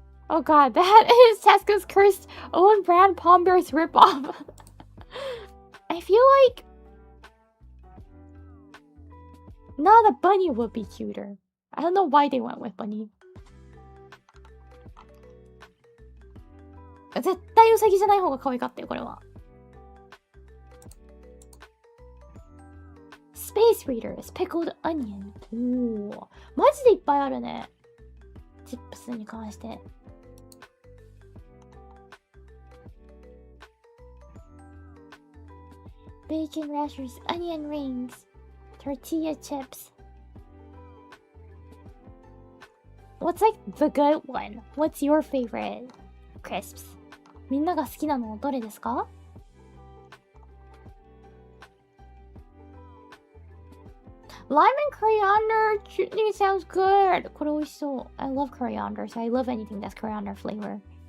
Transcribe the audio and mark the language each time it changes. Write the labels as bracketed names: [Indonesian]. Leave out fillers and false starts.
[English] Oh god, that is Tesco's cursed own brand Palm Bears ripoff. I feel like not a bunny would be cuter. I don't know why they went with bunny. [Japanese] 絶対ウサギじゃない方が可愛かったよ、これは。 [English] Space Readers Pickled Onion。 [Japanese] おお、マジでいっぱいあるね。チップスに関して。 [English] Bacon rashers, onion rings, tortilla chips. What's like the good one? What's your favorite crisps? [Japanese] みんなが好きなのどれですか? [English] Lime and coriander chutney sounds good. [Japanese] これ美味しそう。 [English] I love coriander, so I love anything that's coriander flavor.